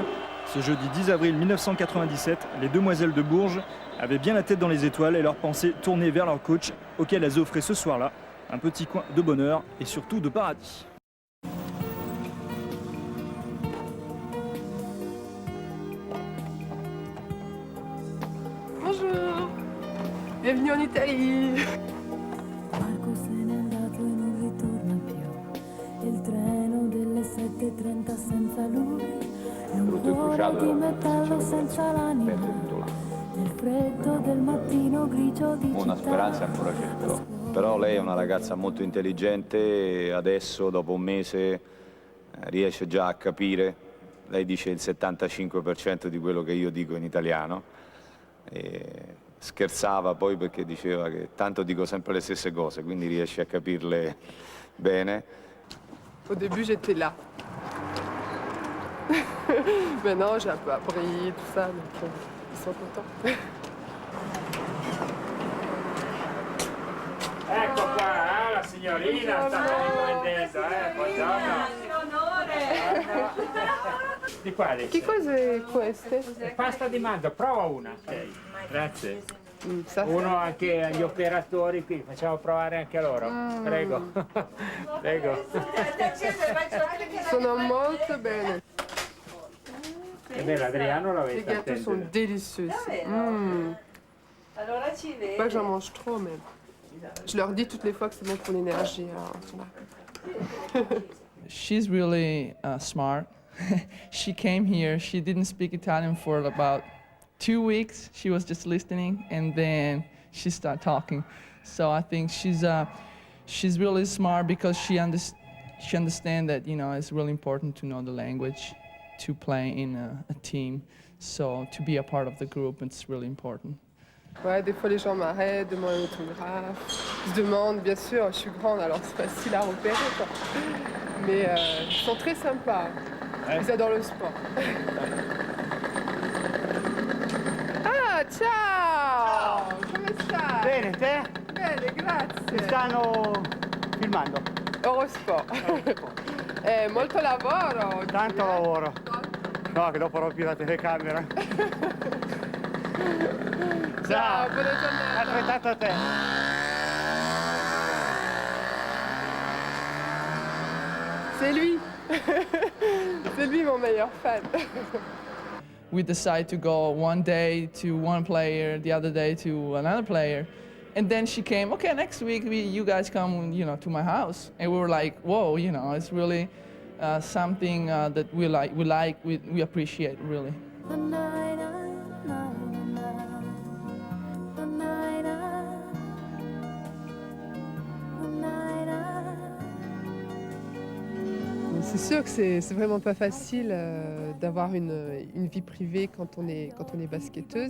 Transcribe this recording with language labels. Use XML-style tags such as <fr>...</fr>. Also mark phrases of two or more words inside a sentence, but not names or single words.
<fr>Ce jeudi 10 avril 1997, les Demoiselles de Bourges avaient bien la tête dans les étoiles et leurs pensées tournées vers leur coach, auquel elles offraient ce soir-là un petit coin de bonheur et surtout de paradis. Bonjour, bienvenue en Italie.</fr> <it>Marco se n'è andato e non ritorna più. Il treno delle 7:30 senza lui. È un cuore di metallo senza l'anima. Nel freddo del mattino grigio di città. Una speranza ancora c'è. Però lei è una ragazza molto intelligente e adesso, dopo un mese, riesce già a capire. Lei dice il 75% di quello che io dico in italiano. E scherzava poi perché diceva che tanto dico sempre le stesse cose, quindi riesce a capirle bene.</it> <fr>Au début, j'étais là. Maintenant, j'ai un peu appris tout ça, donc ils sont contents.</fr> <it>Ecco qua, la signorina sta riprendendo, buongiorno. Di quale? Che cose queste? Pasta di manzo, prova una. Grazie.</it> <fr>Ça,</fr> <it>Uno anche agli operatori qui, facciamo provare anche a loro. Prego. Prego. sono molto bene. Che bello, Adriano</it> <fr>Les</fr> <it>l'avete</it> <fr>gâteaux sont</fr> <it>attendere.</it> <fr>délicieux.</fr> <it>Allora ci vedi.</it> <fr>Pas que j'en mange trop, mais je leur dis toutes les fois que c'est bon pour l'énergie. Alors, ils sont là.</fr> <en>She's really smart. She came here, she didn't speak Italian for about 2 weeks. She was just listening and then she started talking. So I think she's really smart because she understands that, you know, it's really important to know the language to play in a team. So to be a part of the group, it's really important.</en> <fr>Ouais, des fois les gens m'arrêtent, demandent un autographe. Ils se demandent, bien sûr, je suis grande, alors c'est facile à repérer, quoi. Mais ils sont très sympas. Ils adorent le sport. Ah,</fr> <it>ciao! Come stai? Bene, te? Bene, grazie. Mi stanno filmando. Eurosport. Molto lavoro. oggi, Tanto lavoro. No, che dopo rompi la telecamera. Ciao, buona giornata. Altrettanto a te.</it> <fr>C'est lui. C'est lui mon meilleur fan.</fr> <en>We decided to go one day to one player, the other day to another player. And then she came, okay, next week you guys come, you know, to my house. And we were like, whoa, you know, it's really something that we appreciate, really.</en> <fr>C'est sûr que c'est vraiment pas facile d'avoir une vie privée quand on est basketteuse.</fr>